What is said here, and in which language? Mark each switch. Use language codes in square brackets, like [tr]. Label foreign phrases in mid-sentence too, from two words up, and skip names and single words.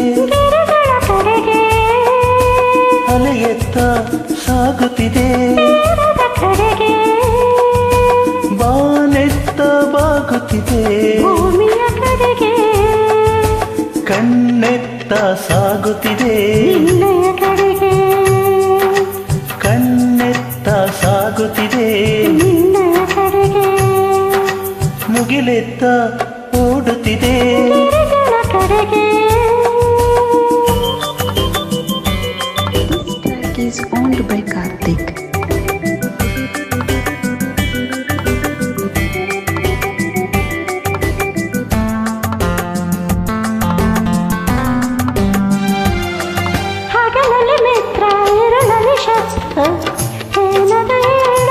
[kn] ಅಲೆಯೆತ್ತ ಸಾಗುತ್ತಿದೆ ಬಾನೆತ್ತ ಬಾಗುತ್ತಿದೆ ಕಣ್ಣೆತ್ತ ಸಾಗುತ್ತಿದೆ ಕಣ್ಣೆತ್ತ ಸಾಗುತ್ತಿದೆ ಮುಗಿಲೆತ್ತ ಓಡುತ್ತಿದೆ [en] This track is owned by Karthik. [kn] ಹಗಲಲ್ಲಿ ಮಿತ್ರ ಇರುಳಲ್ಲಿ ಶಸ್ತ್ರ ಏನದು ಹೇಳು